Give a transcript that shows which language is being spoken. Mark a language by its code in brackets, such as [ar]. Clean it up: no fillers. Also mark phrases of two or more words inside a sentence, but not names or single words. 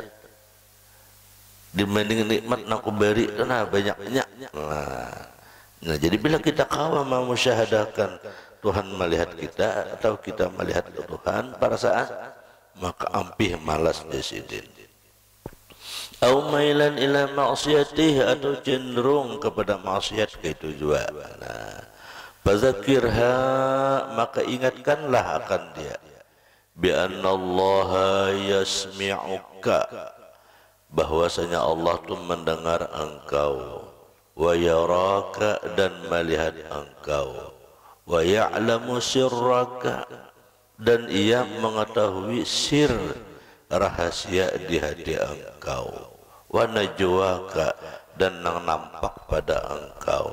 [bjn] Dibanding nikmat nak aku beri itu nah banyaknya. [id] Nah, jadi bila kita kawa memusyahadakan Tuhan melihat kita atau kita melihat Tuhan pada saat, maka [bjn] ampih malas jasidin. [ar] أو ميلا إلى معصيته, [id] atau cenderung kepada maksiat itu juga. Nah, fazakirha, maka ingatkanlah akan dia, [ar] بأن الله يسمعك, [id] bahwasanya Allah itu mendengar engkau, [ar] ويراك, [id] dan melihat engkau, [ar] ويعلم سرك, [id] dan ia mengetahui sir rahasia di hati engkau, [ar] ونجواك, [id] dan yang nampak pada engkau.